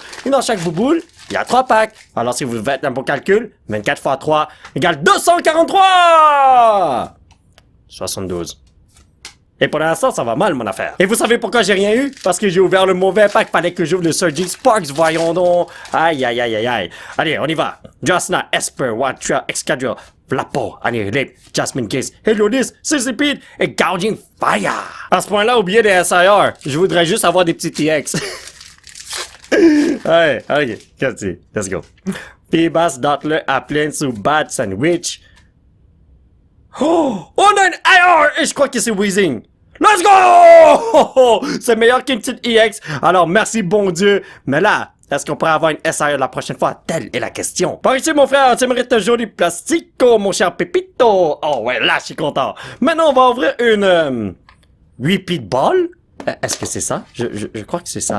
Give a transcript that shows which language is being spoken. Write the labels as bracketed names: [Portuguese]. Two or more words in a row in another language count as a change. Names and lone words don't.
[French] Et dans chaque bouboule, il y a 3 packs. Alors, si vous faites un bon calcul, 24 x 3 égale 243! 72. Et pour l'instant, ça va mal, mon affaire. Et vous savez pourquoi j'ai rien eu? Parce que j'ai ouvert le mauvais pack. Fallait que j'ouvre le Surging Sparks, voyons donc. Aïe, aïe, aïe, aïe, aïe. Allez, on y va. Jasna, Esper, Watcha, Excadrill, Flapo, Annihilate, Jasmine Case, Helionis, Sizzipede et Gouging Fire. À ce point-là, oubliez les SIR. Je voudrais juste avoir des petits TX. Ouais, ok, continue. [English] Let's go. [French] P-Bass, Dottler, Applin, Bad Sandwich. Oh, on a une IR et je crois que c'est Weezing. [English] Let's go! [French] C'est meilleur qu'une petite EX. Alors, merci bon Dieu. Mais là, est-ce qu'on pourrait avoir une SIR la prochaine fois? Telle est la question. Par ici, mon frère, tu mérites un joli plastico, mon cher Pépito. Oh ouais, là, je suis content. Maintenant, on va ouvrir une... Repeat Ball? Est-ce que c'est ça? Je crois que c'est ça.